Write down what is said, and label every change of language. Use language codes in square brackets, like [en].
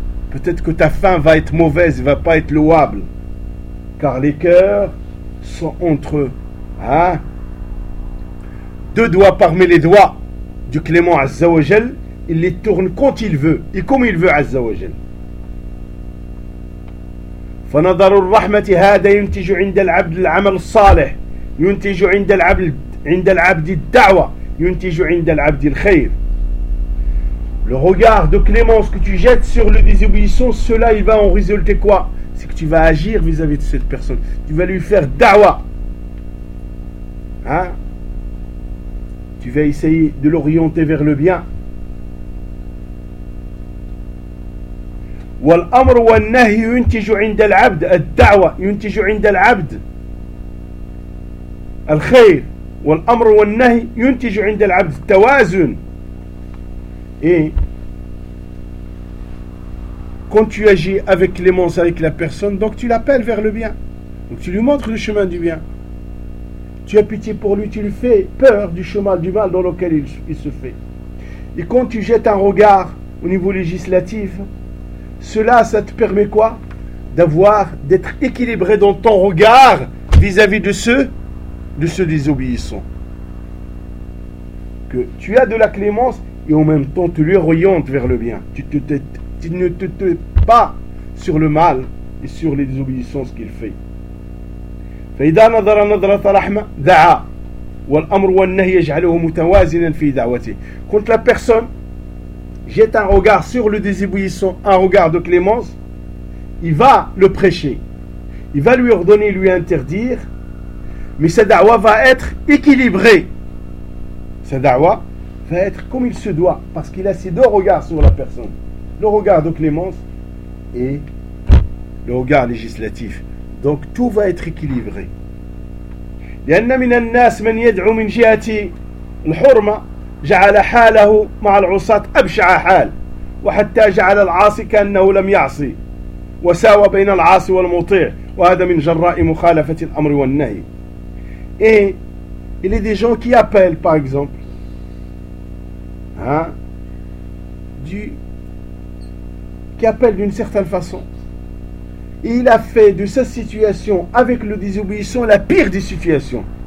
[fr] Peut-être que ta fin va être mauvaise, va pas être louable. Car les cœurs sont entre eux. Hein? Deux doigts parmi les doigts du clément Azza wa Jal, il les tourne quand il veut et comme il veut Azza wa Jal. [ar] فنظر الرحمة هذا ينتج عند العبد العمل الصالح ينتج عند العبد الدعوة ينتج عند العبد الخير. [fr] Le regard de clémence que tu jettes sur le désobéissant, cela, il va en résulter quoi? C'est que tu vas agir vis-à-vis de cette personne. Tu vas lui faire da'wa. Hein? Tu vas essayer de l'orienter vers le bien. [ar] والأمر والنهي ينتج عند العبد الدعوة ينتج عند العبد الخير والأمر والنهي ينتج عند العبد التوازن. [fr] Et quand tu agis avec clémence avec la personne, donc tu l'appelles vers le bien. Donc tu lui montres le chemin du bien. Tu as pitié pour lui, tu lui fais peur du chemin du mal dans lequel il se fait. Et quand tu jettes un regard au niveau législatif, cela, ça te permet quoi? D'avoir, d'être équilibré dans ton regard vis-à-vis de ceux désobéissants. Que tu as de la clémence et en même temps tu lui orientes vers le bien. Tu ne te tais pas sur le mal et sur les désobéissances qu'il fait. [ar] فإذا نظر نظرة رحمة دعا والأمر والنهي يجعله متوازنا في دعوته. [fr] Quand la personne jette un regard sur le désobéissant, un regard de clémence, il va le prêcher, il va lui ordonner, lui interdire, mais sa da'wa va être équilibrée. Sa da'wa va être comme il se doit, parce qu'il a ses deux regards sur la personne, le regard de clémence et le regard législatif. Donc tout va être équilibré. [ar] لأن من الناس من يدعو من جهة الحرمة جعل حاله مع العصاة أبشع حال وحتى جعل العاصي كأنه لم يعصي وساوى بين العاصي والمطيع وهذا من جراء مخالفة الأمر والنهي. [fr] Et il y a des gens qui appellent par exemple qui appellent d'une certaine façon. Il a fait de sa situation avec le désobéissant la pire des situations.